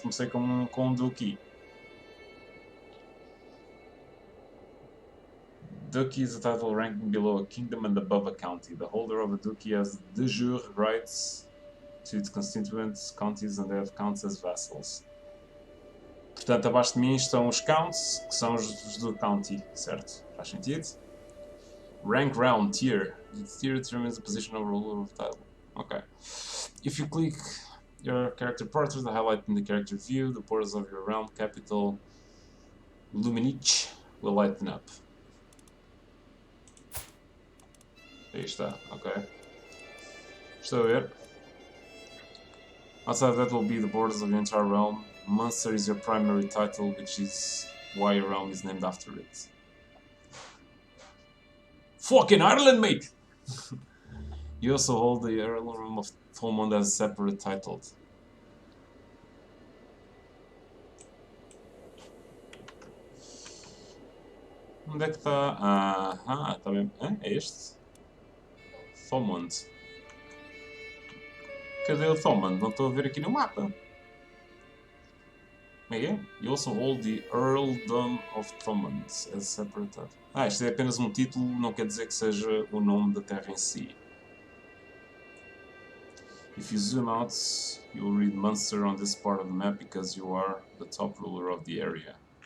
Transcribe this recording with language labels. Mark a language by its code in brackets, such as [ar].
[pt] Comecei com um Duki. [en] Duki is a title ranking below a kingdom and above a county. The holder of a Duki has de jure rights to its constituents, counties, and they have counts as vassals. [pt] Portanto, abaixo de mim estão os counts, que são os do county, certo? Faz sentido? Rank, realm, tier. [en] The tier determines the position of a ruler of title. Ok. If you click your character portrait, the highlight in the character view, the borders of your realm, capital, Luminich, will lighten up. [pt] Aí está, ok. Estou a ver. [en] Outside that will be the borders of the entire realm. Munster is your primary title, which is why your realm is named after it. Fucking Ireland, mate! You also hold the Earldom of Thomond as separate titled. [pt] Onde é que está? Está bem. É este? Thomond. Cadê o Thomond? Não estou a ver aqui no mapa. Como é que é? [en] You also hold the Earldom of Thomond as separate title. [pt] Isto é apenas um título, não quer dizer que seja o nome da terra em si. [en] If you zoom out, you will read Munster on this part of the map because you are the top ruler of the area.